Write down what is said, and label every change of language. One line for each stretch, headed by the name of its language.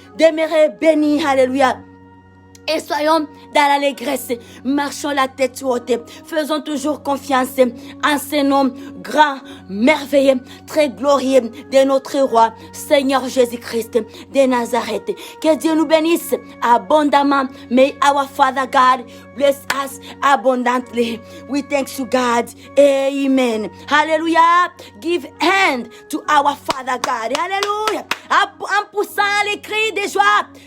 French: demeurer bénis, alléluia. Et soyons dans l'allégresse, marchons la tête haute, faisons toujours confiance en ce nom grand, merveilleux, très glorieux de notre roi, Seigneur Jésus-Christ de Nazareth. Que Dieu nous bénisse abondamment.
English: May our Father God bless us abundantly. We thank you, God. Amen. Hallelujah. Give hand to our Father God. Hallelujah.
French: En poussant les cris de joie.